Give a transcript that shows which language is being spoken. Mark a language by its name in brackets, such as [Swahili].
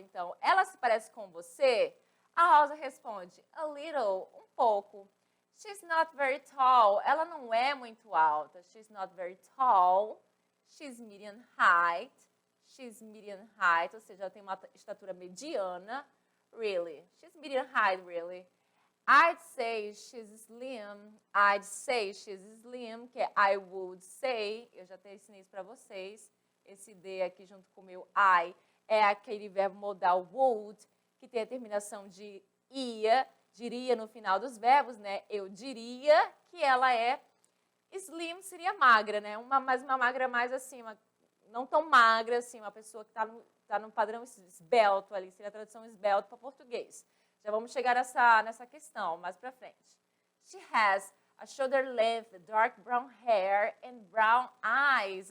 [Portuguese] Então, ela se parece com você? A Rosa responde, [English] a little, [Portuguese] um pouco. [English] She's not very tall. [Portuguese] Ela não é muito alta. [English] She's not very tall. She's medium height. She's medium height, [Portuguese] ou seja, ela tem uma estatura mediana. [English] Really. She's medium height, really. I'd say she's slim. I'd say she's slim, [Portuguese] que é [English] I would say. [Portuguese] Eu já até ensinei isso para vocês. Esse D aqui junto com o meu I é aquele verbo modal would, que tem a terminação de ia, diria no final dos verbos, né? Eu diria que ela é slim, seria magra, né? Mas uma magra mais assim, não tão magra assim, uma pessoa que está no padrão esbelto ali, seria a tradução esbelto para português. Já vamos chegar nessa questão mais para frente. [English] She has a shoulder length, dark brown hair and brown eyes.